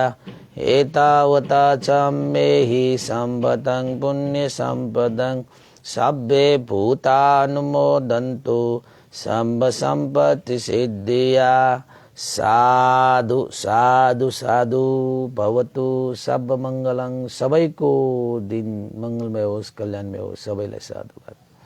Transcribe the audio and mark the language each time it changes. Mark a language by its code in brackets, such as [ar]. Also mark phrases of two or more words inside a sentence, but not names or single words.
[pi] एतावता चम्मेहि सम्पतं पुण्य सम्पदं सब्बे भूतानुमोदन्तु सर्व सम्पत्ति सिद्धिया। साधु साधु साधु। भवतु सब मङ्गलङ। [ne] सबैको दिन मङ्गलमय होस्, कल्याणमय होस्। सबैलाई साधुवाद।